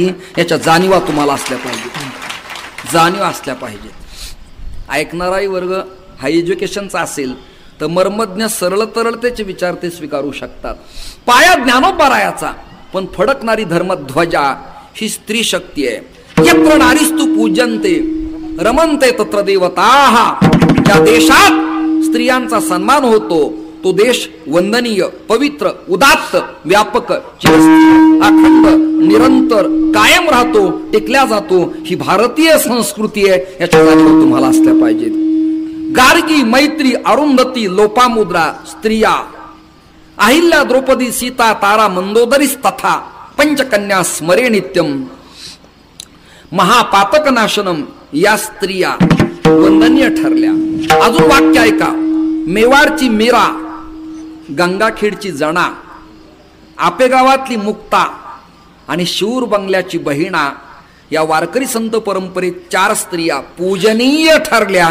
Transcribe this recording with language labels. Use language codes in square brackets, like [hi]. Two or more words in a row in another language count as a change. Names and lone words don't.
[mr] याच्या जाणीवा तुम्हाला असल्या पाहिजेत, जाणीव असल्या पाहिजेत. ऐकणाराही वर्ग हा एज्युकेशनचा असेल तर मर्मज्ञ सरळ तरळतेचे विचार ते स्वीकारू शकतात. पाया ज्ञानोपरायाचा, पण फडकणारी धर्मध्वजा ही स्त्री शक्ती आहे. [sa] यत्र नारीस्तु पूजन्ते रमन्ते तत्र देवताः. [mr] ज्या देशात स्त्रियांचा सन्मान होतो तो देश वंदनीय, पवित्र, उदात्त, व्यापक, चिरस्थायी, अखंड, निरंतर, कायम राहतो, टिकल्या जातो. ही भारतीय संस्कृती आहे. याच्या जाणीव तुम्हाला असल्या पाहिजेत. गार्गी, मैत्री, अरुंधती, लोपामुद्रा स्त्रिया, अहिल्या, [sa] द्रौपदी, सीता, तारा, मंदोदरीस तथा पंचकन्या स्मरे नित्यम. महापातक नाशनम [mr] या स्त्रिया वंदनीय ठरल्या. अजून वाक्य ऐका. मेवाडची मीरा, गंगाखेडची जना, आपेगावातली मुक्ता आणि शिऊर बंगल्याची बहिणा या वारकरी संत परंपरेत 4 स्त्रिया पूजनीय ठरल्या.